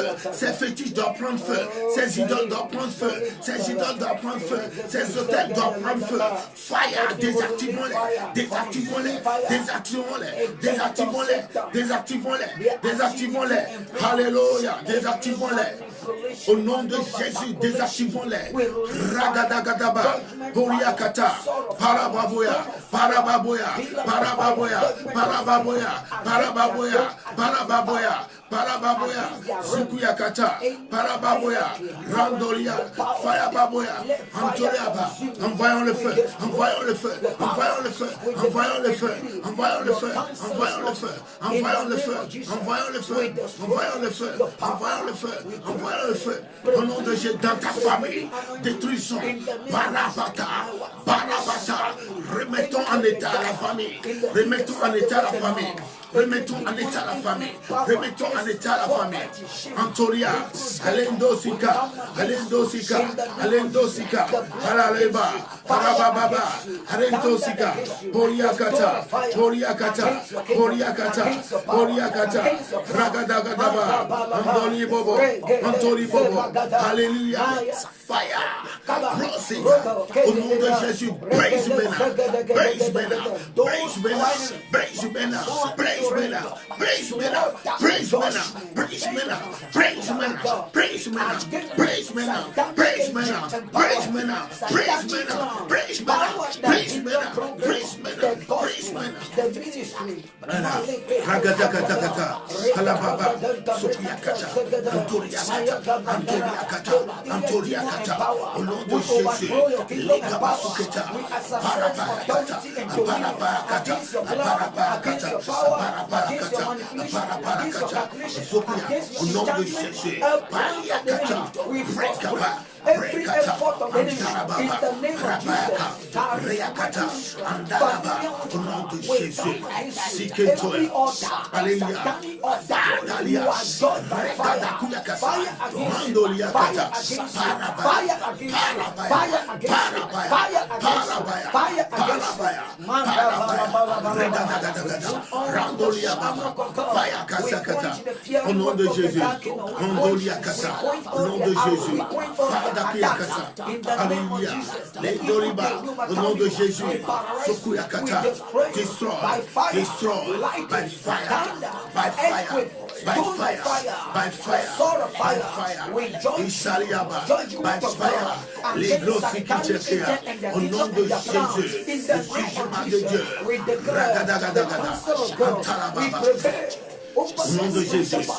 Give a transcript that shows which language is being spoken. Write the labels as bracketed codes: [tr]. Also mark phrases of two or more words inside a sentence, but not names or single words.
[fr] Ces fétiches doivent prendre feu, ces idoles doivent prendre feu, ces idoles doivent prendre feu, ces hôtels doivent prendre feu. Fire, désactivons-les, désactivons-les, désactivons-les, désactivons-les, désactivons-les, désactivons-les. Alléluia, désactivons-les. Au nom de Jésus, désactivons-les. Ragadagadaba, Boriakata, Parababoya, Parababoya, Parababoya, Parababoya, Parababoya, Parababoya, Parababoya, Zukuyakata, Parababoya, Randolia, Fayababoya, Antoliaba. Envoyons le feu, envoyons le feu, envoyons le feu, envoyons le feu, envoyons le feu, envoyons le feu, envoyons le feu, envoyons le feu, envoyons le feu, envoyons le feu, envoyons le feu. Au nom de Jésus, dans ta famille, détruisons, Barabata, Barabata, remettons en état la famille, remettons en état la famille. Remettons en état la famille. Remettons en état la famille. Antoria, Alendosika, Alendosika, Alendosika, Paraleba, Parababa, Alendosika, Boriakata, Boriakata, Boriakata, Boriakata, Ragadagadaba, Antoli Bobo, Antoli Bobo, Alléluia, [en] fire, crossing, [fr] au nom de Jésus, [en] praise Bena, praise Bena, praise Bena, praise Bena, praise Bena, praise Bena, praise Bena, praise Bena, praise Bena, praise Bena, praise Bena, praise Bena, praise Bena, praise Bena, praise Bena, praise Bena, praise Bena, praise Bena. Ragadakata, Alababa, Sopiakata, Antoriakata, Antoriakata, Antoriakata, [fr] au nom de Jésus, les Kabasuketa, Parapakata, Parapakata, Parapakata, Parapakata, Sopia, au nom de Jésus, Paliakata, Brekapa. [en] Every effort of enemy in the name of Jesus, Reakata, Andalaba, [fr] au nom de Jésus, [en] every order, satanic order, you are judged by fire, fire against, fire against, fire against, fire against, fire against, fire against, Randolia Baba, Fire Kasakata, [fr] au nom de Jésus, Randolia Kasa, au nom de Jésus, Alléluia. Les Doriba, au nom de Jésus, Sokuyakata, [en] destroy, destroy, by fire, by fire, by fire, by fire, by fire, Ishaliaba, by fire, [fr] les glorifications, au nom de Jésus, le jugement de Dieu, Ragadagada, Antalababa. Au nom de Jésus,